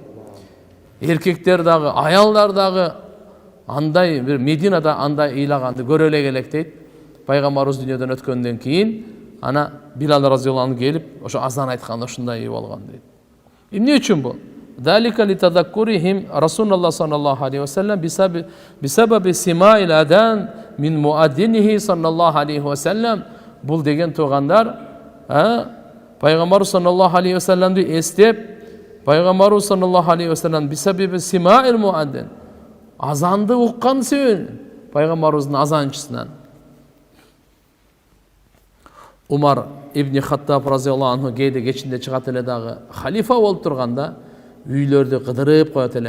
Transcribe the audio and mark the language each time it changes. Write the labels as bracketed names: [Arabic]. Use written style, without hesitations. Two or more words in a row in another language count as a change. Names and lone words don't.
[Kyrgyz] Эркектер дагы, аялдар дагы андай бир Мединада андай ыйлаганды көрө эле элек дейт. Пайгамбарыбыз дүниядан өткөндөн кийин ана Билал [Arabic] رضي الله عنه [Kyrgyz] келип ошо азан айтканда ошондой ый болгон дейт. Эмне үчүн бул? [Arabic] ذلك لتذكرهم رسول الله صلى الله عليه وسلم بسبب سماع الأذان من مؤذنه صلى الله عليه وسلم. [Kyrgyz] Бул деген тугандар, Пайгамбар [Arabic] صلى الله عليه [Kyrgyz] вассаламды эстеп, Пайгамбар [Arabic] صلى الله عليه [Kyrgyz] вассалам [Arabic] بسبب سماع المؤذن, [Kyrgyz] азанды уккан себебинен, Пайгамбарыбыздын азанчысынан. Умар ибн Хаттаб [Arabic] رضي الله عنه [Kyrgyz] кейде кечинде чыгат эле дагы халифа болуп турганда үйлөрдү кыдырып коет эле.